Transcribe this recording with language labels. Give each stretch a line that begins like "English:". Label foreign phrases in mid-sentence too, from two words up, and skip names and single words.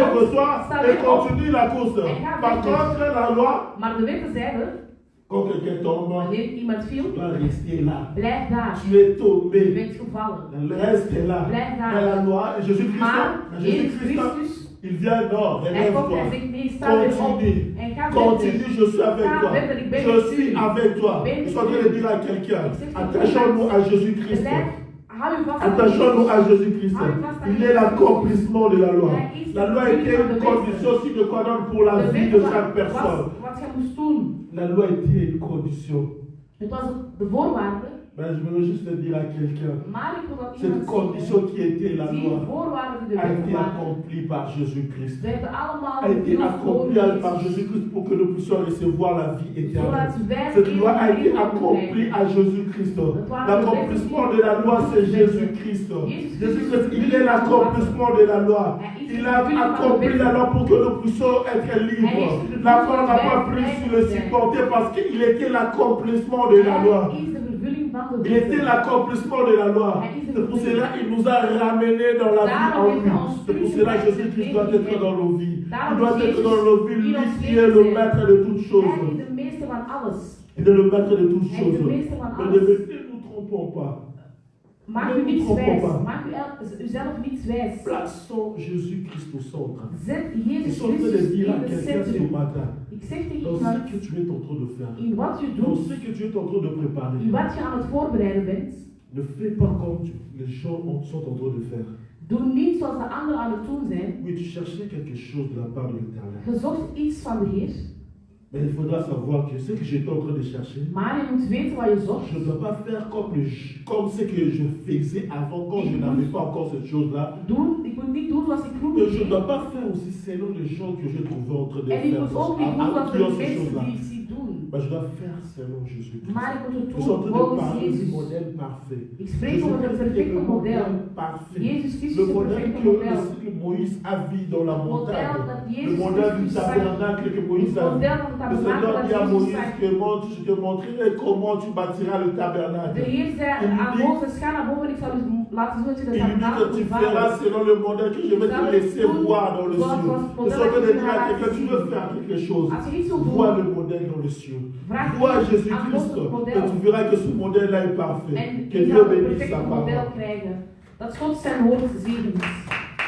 French: relève-toi
Dutch: Sta
French: et
Dutch: weer op.
French: continue la course.
Dutch: En ga
French: Par
Dutch: verder.
French: contre, la loi,
Dutch: Maar de wetten zeiden,
French: quand quelqu'un tombe,
Dutch: wanneer iemand
French: tu
Dutch: viel,
French: dois rester là.
Dutch: blijf daar.
French: Tu es
Dutch: Je
French: tombé.
Dutch: bent gevallen.
French: Reste là.
Dutch: Blijf daar.
French: Mais la loi, Jésus-Christ,
Dutch: Maar Jezus
French: Jésus-Christ,
Dutch: Christus,
French: il vient, non,
Dutch: hij komt
French: relève-toi.
Dutch: en zegt, nee, sta weer op.
French: Continue.
Dutch: En ga
French: Continue,
Dutch: verder.
French: je suis avec
Dutch: Ga
French: toi.
Dutch: verder, ik ben
French: Je
Dutch: met
French: suis
Dutch: u.
French: avec toi.
Dutch: Ik ben
French: Je
Dutch: met
French: suis en train de
Dutch: u.
French: dire à quelqu'un,
Dutch: Ik zeg tegen
French: attachons-nous à Jésus-Christ.
Dutch: Blijf, hou je vast aan
French: Attachons-nous à
Dutch: Jezus.
French: Jésus-Christ. Il est l'accomplissement de la loi. La loi était une condition
Latin: sine qua non
French: pour la
Dutch: De
French: vie de
Dutch: wet
French: chaque
Dutch: was
French: personne.
Dutch: wat je moest doen.
French: La loi était une condition.
Dutch: Het was de voorwaarde,
French: Mais je veux juste dire à quelqu'un,
Dutch: maar ik wil dat
French: cette
Dutch: iemand
French: condition qui était la
Dutch: die
French: loi
Dutch: voorwaarden die de
French: a
Dutch: wet
French: été
Dutch: waren,
French: accomplie par Jésus-Christ.
Dutch: werden allemaal
French: A été accomplie
Dutch: vervuld
French: par Jésus-Christ pour que nous puissions recevoir la vie éternelle.
Dutch: zodat wij
French: Cette loi a été
Dutch: leven
French: accomplie
Dutch: krijgen.
French: à Jésus-Christ. L'accomplissement de la loi, c'est Jésus-Christ. Jésus-Christ, il est l'accomplissement de la loi. Il a accompli la loi pour que nous puissions être libres. La loi n'a pas pu le supporter parce qu'il était l'accomplissement de la loi.
Dutch: Hij is de vervulling van de
French: Il était
Dutch: wet.
French: l'accomplissement de la loi. C'est pour cela qu'il nous a ramenés dans la vie en lui. C'est pour cela que Jésus-Christ doit être dans nos vies. Il doit être dans nos vies, lui qui est le maître de toutes
Dutch: Hij
French: choses.
Dutch: is de meester van alles.
French: Il est le maître de toutes
Dutch: Hij is
French: choses.
Dutch: de meester van
French: Mais
Dutch: alles.
French: ne nous trompons pas.
Dutch: Maak u niets wijs. Maak uzelf niets wijs.
French: Plaçons Jésus-Christ au centre.
Dutch: Zet
French: Je
Dutch: Jezus
French: suis en train de
Dutch: Christus
French: dire à
Dutch: in het
French: quelqu'un ce
Dutch: centrum.
French: matin,
Dutch: Ik zeg tegen
French: dans
Dutch: iemand,
French: ce que tu es en train de faire,
Dutch: in wat je
French: dans
Dutch: doet,
French: ce que tu es en train de préparer,
Dutch: in wat je aan het voorbereiden bent,
French: ne fais pas comme les gens sont en train de faire.
Dutch: doe niet zoals de anderen aan het doen zijn.
French: Oui, tu cherchais quelque chose de la part de l'Éternel.
Dutch: Je zocht iets van de Heer,
French: Mais il faudra savoir que ce que j'étais en train de chercher,
Dutch: maar je moet weten wat je zocht.
French: je ne dois pas faire comme ce que je faisais avant quand je n'avais pas encore cette chose-là.
Dutch: Ik moet niet doen zoals ik
French: Et
Dutch: vroeger
French: je ne
Dutch: deed.
French: dois pas faire aussi selon les gens que j'ai trouvés en train de
Dutch: En ik
French: faire.
Dutch: moet ook niet doen zoals
French: Qui
Dutch: de
French: ont ces
Dutch: mensen
French: choses-là.
Dutch: die ik zie doen.
French: Mais je dois faire selon Jésus-Christ.
Dutch: Maar ik moet het
French: Je suis en
Dutch: doen
French: train de
Dutch: volgens
French: parler du
Dutch: Jezus.
French: modèle parfait.
Dutch: Ik spreek over het perfecte model.
French: Parfait.
Dutch: Jezus Christus
French: Le
Dutch: is het
French: modèle
Dutch: perfecte
French: que
Dutch: model.
French: Moïse a vu dans la
Dutch: Model
French: montagne.
Dutch: dat
French: Le
Dutch: Jezus
French: modèle du
Dutch: Christus zag.
French: tabernacle que Moïse a
Dutch: Het
French: vu.
Dutch: model van het
French: Le Seigneur
Dutch: tabernakel
French: dit à
Dutch: dat
French: Moïse
Dutch: Jezus zag.
French: que je te montrerai comment tu bâtiras le
Dutch: De
French: tabernacle.
Dutch: Heer zei aan Mozes, ga naar boven, ik zal u laten zien dat je de
French: Il lui dit que
Dutch: tabernakel
French: tu
Dutch: moet
French: feras
Dutch: bouwen.
French: selon le modèle que je vais te laisser voir dans le ciel. Je suis en train de dire à quelqu'un, tu veux faire quelque chose.
Dutch: Als je iets wil
French: Vois
Dutch: doen,
French: le modèle dans le ciel.
Dutch: vraag
French: Vois
Dutch: aan
French: Jésus-Christ
Dutch: Mozes het
French: et
Dutch: model.
French: tu verras que ce modèle-là est parfait.
Dutch: En
French: Que
Dutch: je
French: Dieu
Dutch: zal het
French: bénisse sa
Dutch: perfecte
French: parole.
Dutch: model krijgen. Dat God zijn woord zegent.